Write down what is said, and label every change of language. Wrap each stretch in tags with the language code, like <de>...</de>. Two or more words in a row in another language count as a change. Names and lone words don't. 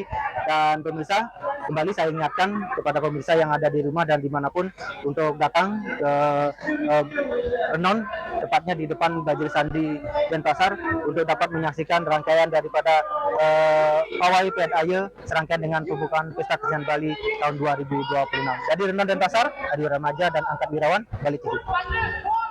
<id>Dan pemirsa, kembali saya ingatkan kepada pemirsa yang ada di rumah dan dimanapun untuk datang ke Renon, tepatnya di depan Bajil Sandi Denpasar, untuk dapat menyaksikan rangkaian daripada pawai Pet Aye serangkaian dengan pembukaan Pesta Kesenian Bali tahun 2026. Jadi Renon Denpasar, Adi Ramaja dan Angkat Wirawan, Bali TV.</id>